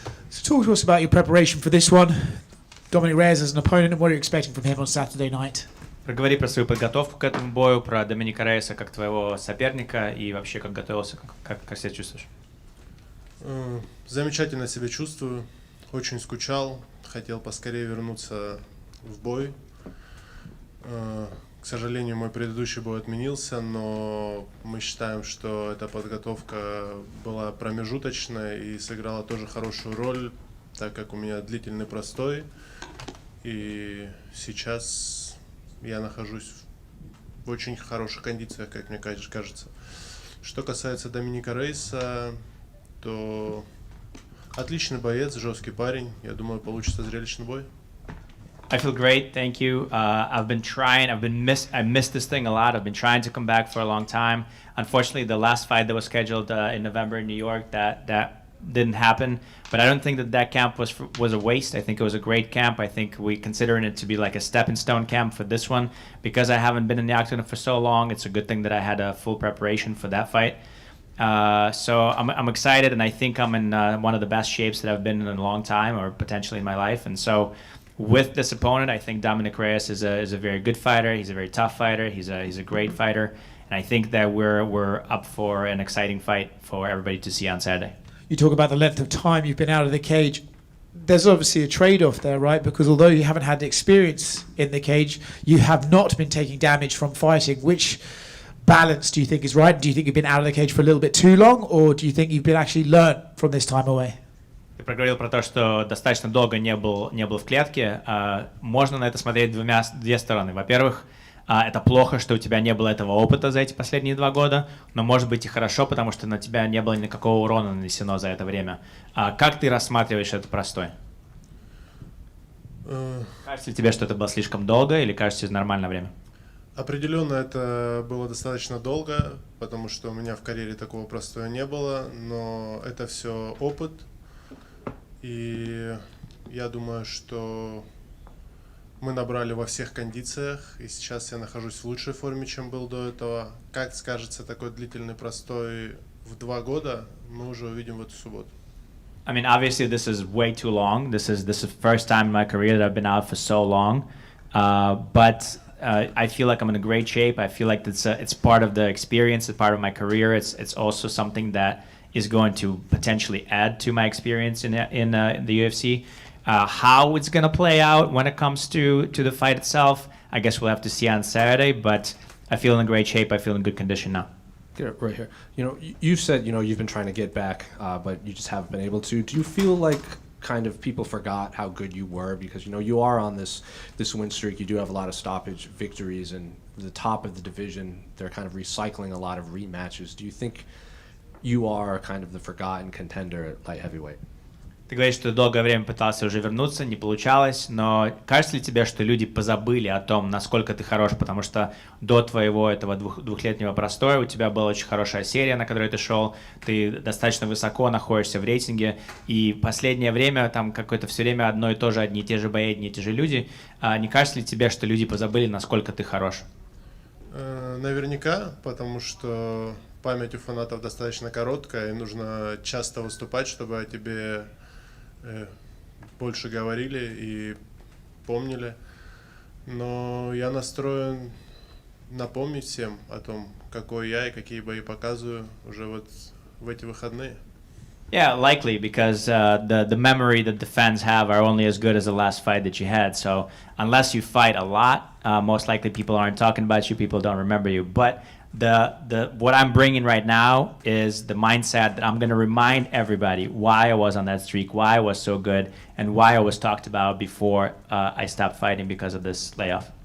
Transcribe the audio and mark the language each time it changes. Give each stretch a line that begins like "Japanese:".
English: So talk to us about your preparation for this one. Dominick Reyes as an opponent, and what are you expecting from him on Saturday night?
Russian: Проговори про свою подготовку к этому бою, про Доминика Рейеса как твоего соперника и вообще как готовился, как себя чувствуешь? Замечательно себя чувствую. Очень скучал. Хотел поскорее вернуться в бой. К К сожалению, мой предыдущий бой отменился, но мы считаем, что эта подготовка была промежуточная и сыграла тоже хорошую роль, так как у меня длительный простой. И сейчас я нахожусь в очень хороших кондициях, как мне кажется. Что касается Доминика Рейса, то отличный боец, жесткий парень. Я думаю, получится зрелищный бой.
English: I feel great, thank you. I missed this thing a lot. I've been trying to come back for a long time. Unfortunately, the last fight that was scheduled in November in New York, that didn't happen. But I don't think that camp was a waste. I think it was a great camp. I think we considering it to be like a stepping stone camp for this one. Because I haven't been in the octagon for so long, it's a good thing that I had a full preparation for that fight. So I'm excited, and I think I'm in one of the best shapes that I've been in a long time, or potentially in my life. And so, with this opponent, I think Dominick Reyes is a very good fighter. He's a very tough fighter. He's a great fighter, and I think that we're up for an exciting fight for everybody to see on Saturday. You talk about the length of time you've been out of the cage. There's obviously a trade-off there, right? Because although you haven't had the experience in the cage, you have not been taking damage from fighting. Which balance do you think is right? Do you think you've been out of the cage for a little bit too long, or do you think you've been actually learned from this time away?
Russian: Ты проговорил про то, что достаточно долго не был в клетке. Можно на это смотреть две стороны. Во-первых, это плохо, что у тебя не было этого опыта за эти последние 2 года, но может быть и хорошо, потому что на тебя не было никакого урона нанесено за это время. Как ты рассматриваешь этот простой? Кажется ли тебе, что это было слишком долго, или кажется, это нормальное время? Определенно это было достаточно долго, потому что у меня в карьере такого простоя не было, но это все опыт. И я думаю, что мы набрали во всех кондициях, и сейчас я нахожусь в лучшей форме, чем был до этого. Как скажется такой длительный простой в 2 года, мы уже увидим в эту субботу.
English: I mean, obviously this is way too long. This is the first time in my career that I've been out for so long. But I feel like I'm in a great shape. I feel like it's part of the experience, it's part of my career. It's also something that is going to potentially add to my experience in the UFC. How it's going to play out when it comes to the fight itself, I guess we'll have to see on Saturday, but I feel in great shape. I feel in good condition now. Get it right here. You said, you've been trying to get back, but you just haven't been able to. Do you feel like kind of people forgot how good you were? Because, you are on this win streak. You do have a lot of stoppage victories, and the top of the division, they're kind of recycling a lot of rematches. Do you think you are kind of the forgotten contender at light heavyweight?
Russian: Ты говоришь, что долгое время пытался уже вернуться, не получалось, но кажется ли тебе, что люди позабыли о том, насколько ты хорош, потому что до твоего этого двухлетнего простоя у тебя была очень хорошая серия, на которой ты шел, ты достаточно высоко находишься в рейтинге, и последнее время там какое-то все время одно и то же, одни и те же бои, одни и те же люди. Не кажется ли тебе, что люди позабыли, насколько ты хорош? Наверняка, потому что память у фанатов достаточно короткая, и нужно часто выступать, чтобы о тебе больше говорили и помнили. Но я настроен напомнить всем о том, какой я и какие бои показываю уже вот в эти выходные.
English: Yeah, likely, because the memory that the fans have are only as good as the last fight that you had. So unless you fight a lot, most likely people aren't talking about you, people don't remember you. But what I'm bringing right now is the mindset that I'm going to remind everybody why I was on that streak, why I was so good, and why I was talked about before I stopped fighting because of this layoff.